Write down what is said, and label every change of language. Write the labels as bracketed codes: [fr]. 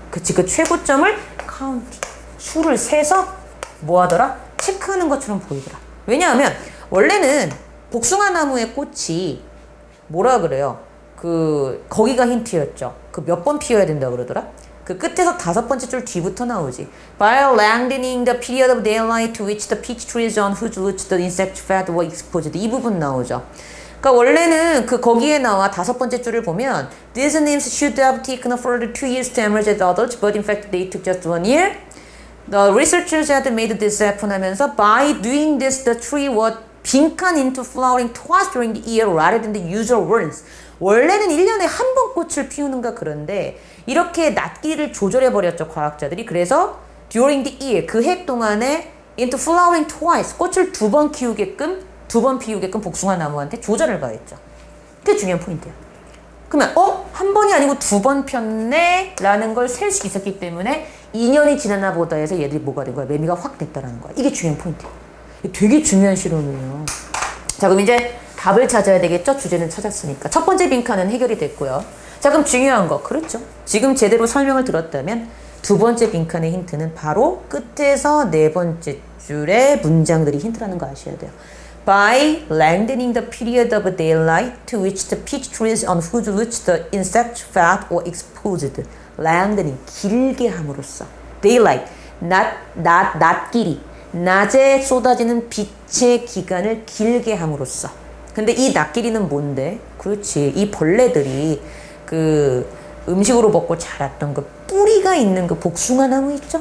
[ko] 그치, 그 최고점을 counting, 수를 세서 뭐 하더라? 체크하는 것처럼 보이더라. 왜냐하면 원래는 복숭아 나무의 꽃이 뭐라 그래요? 거기가 힌트였죠. 그 몇 번 피어야 된다 그러더라? 그 끝에서 5번째 줄 뒤부터 나오지. [en] By lengthening the period of daylight to which the peach trees on whose roots the insect fed were exposed. [ko] 이 부분 나오죠. 그러니까 원래는 거기에 나와 5번째 줄을 보면 [en] These nymphs should have taken further 2 years to emerge as adults, but in fact they took just 1 year. The researchers had made this happen [ko] 하면서 [en] By doing this, the tree was 빈칸 into flowering twice during the year rather than the usual ones. [ko] 원래는 1년에 한 번 꽃을 피우는가 그런데 이렇게 낫기를 조절해버렸죠. 과학자들이. 그래서 [en] during the year, [ko] 그 해 동안에 [en] into flowering twice, [ko] 꽃을 2번 피우게끔 복숭아 나무한테 조절을 가했죠. 그게 중요한 포인트야. 그러면 한 번이 아니고 2번 폈네? 라는 걸 셀 수 있었기 때문에 2년이 지났나 보다 해서 얘들이 뭐가 된 거야? 매미가 확 됐다라는 거야. 이게 중요한 포인트야. 되게 중요한 실험이에요. 자, 그럼 이제 답을 찾아야 되겠죠? 주제는 찾았으니까. 첫 번째 빈칸은 해결이 됐고요. 자, 그럼 중요한 거. 그렇죠. 지금 제대로 설명을 들었다면 두 번째 빈칸의 힌트는 바로 끝에서 네 번째 줄의 문장들이 힌트라는 거 아셔야 돼요. [en] By lengthening the period of daylight to which the peach trees on whose roots the insects fed or exposed. [ko] lengthening, 길게 함으로써. daylight, 낮길이. 낮에 쏟아지는 빛의 기간을 길게 함으로써. 근데 이 낮길이는 뭔데? 그렇지. 이 벌레들이 그 음식으로 먹고 자랐던 그 뿌리가 있는 그 복숭아 나무 있죠?